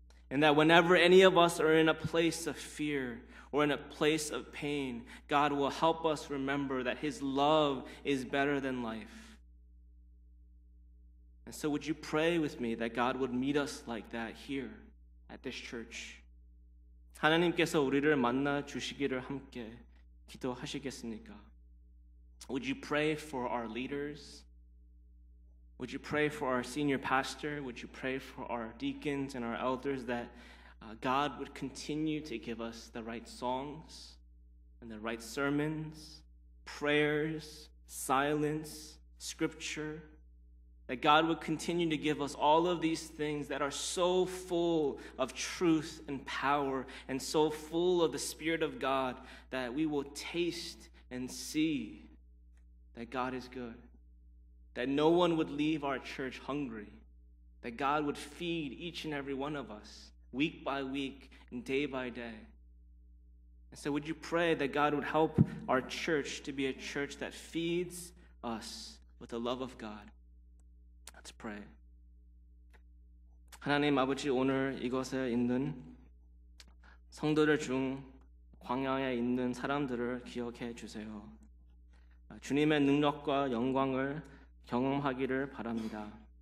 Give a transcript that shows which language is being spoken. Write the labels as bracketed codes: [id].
[en] And that whenever any of us are in a place of fear or in a place of pain, God will help us remember that His love is better than life. And so would you pray with me that God would meet us like that here at this church? [ko] 하나님께서 우리를 만나 주시기를 함께 기도하시겠습니까? [en] Would you pray for our leaders? Would you pray for our senior pastor? Would you pray for our deacons and our elders that God would continue to give us the right songs and the right sermons, prayers, silence, scripture? That God would continue to give us all of these things that are so full of truth and power and so full of the Spirit of God that we will taste and see that God is good. That no one would leave our church hungry. That God would feed each and every one of us week by week and day by day. And so would you pray that God would help our church to be a church that feeds us with the love of God? Let's pray. [ko] 하나님 아버지, 오늘 이곳에 있는 성도들 중 광야에 있는 사람들을 기억해 주세요. 주님의 능력과 영광을 경험하기를 바랍니다.